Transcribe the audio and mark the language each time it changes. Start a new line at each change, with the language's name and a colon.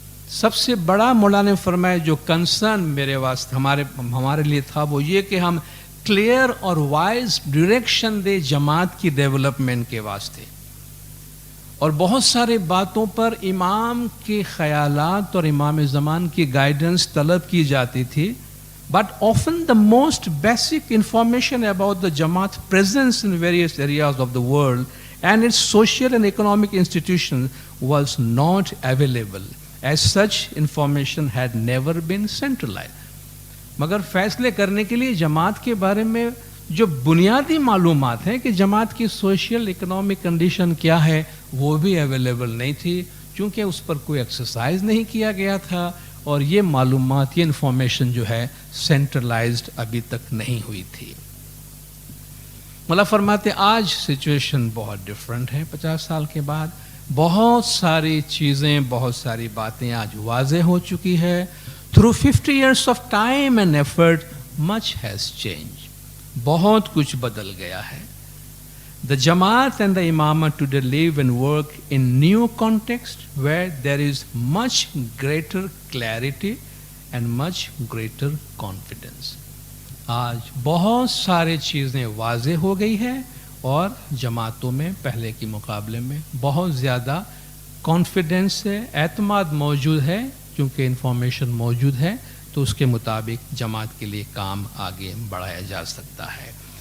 Urdu: سب سے بڑا مولانا نے فرمایا جو کنسرن میرے واسطے ہمارے لیے تھا وہ یہ کہ ہم کلیئر اور وائز ڈائریکشن دے جماعت کی ڈیولپمنٹ کے واسطے. اور بہت سارے باتوں پر امام کے خیالات اور امام زمان کی گائیڈنس طلب کی جاتی تھی.
English: But often the most basic information about the Jamaat's presence in various areas of the world and its social and economic institutions was not available. As such, information had never been centralized.
Urdu: مگر فیصلے کرنے کے لیے جماعت کے بارے میں جو بنیادی معلومات ہیں کہ جماعت کی سوشل اکنامک کنڈیشن کیا ہے وہ بھی اویلیبل نہیں تھی چونکہ اس پر کوئی ایکسرسائز نہیں کیا گیا تھا اور یہ معلومات یہ انفارمیشن جو ہے سینٹرلائزڈ ابھی تک نہیں ہوئی تھی. مولا فرماتے آج سچویشن بہت ڈفرینٹ ہے. 50 سال کے بعد بہت ساری چیزیں بہت ساری باتیں آج واضح ہو چکی ہے.
English: Through 50 years of time and effort, much has changed.
Urdu: بہت کچھ بدل گیا ہے.
English: The Jamaat and the Imamah today live and work in new context where there is much greater clarity and much greater confidence.
Urdu: آج بہت سارے چیزیں واضح ہو گئی ہیں اور جماعتوں میں پہلے کے مقابلے میں بہت زیادہ کانفیڈنس ہے, اعتماد موجود ہے کیونکہ انفارمیشن موجود ہے تو اس کے مطابق جماعت کے لیے کام آگے بڑھایا جا سکتا ہے.